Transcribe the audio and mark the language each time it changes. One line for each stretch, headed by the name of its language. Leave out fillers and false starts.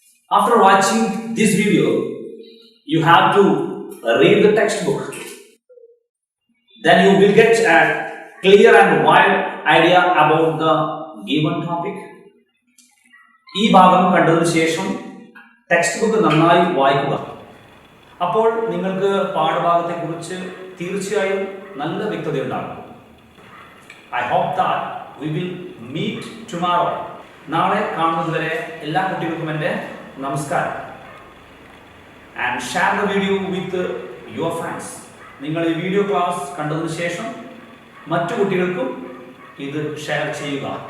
English: After watching this video, you have to read the textbook. Then you will get a clear and wide idea about the given topic.
Malayalam: ഈ ഭാഗം കണ്ടതിനു ശേഷം text book നന്നായി വായിക്കുക. അപ്പോൾ നിങ്ങൾക്ക് പാഠഭാഗത്തെക്കുറിച്ച് തീർച്ചയായും നല്ല വ്യക്തതയുണ്ടാകും.
English: I hope that we will meet tomorrow.
Malayalam: നാളെ കാണുന്നതുവരെ എല്ലാ കുട്ടികൾക്കും എൻ്റെ നമസ്കാരം.
English: And share the video with your friends.
Malayalam: നിങ്ങൾ ഈ വീഡിയോ ക്ലാസ് കണ്ടതിനു ശേഷം മറ്റു കുട്ടികൾക്കും ഇത് ഷെയർ ചെയ്യുക.